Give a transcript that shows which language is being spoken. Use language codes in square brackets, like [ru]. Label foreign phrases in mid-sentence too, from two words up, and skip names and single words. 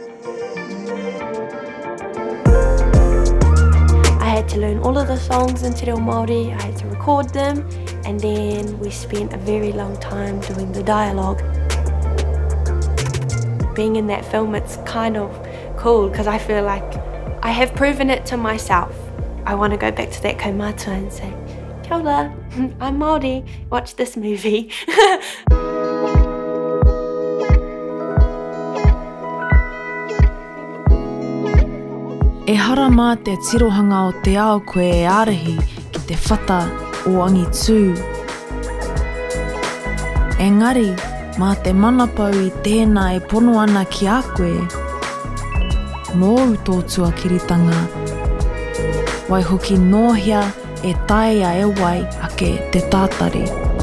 [en] I had to learn all of the songs in Te Reo Māori, I had to record them, and then we spent a very long time doing the dialogue. Being in that film, it's kind of cool because I feel like I have proven it to myself. I want to go back to that kaumātua and say, [mi] kia ora, [en] I'm Māori, watch this movie. [mi] E hara mā te tirohanga o te ao koe e ārahi ki te whata o Angitū. Engari, mā te manapau I tēnā e pono ana ki a koe, nō tōtua kiritanga, wai hoki nōhia e taea e wai ake te tātari.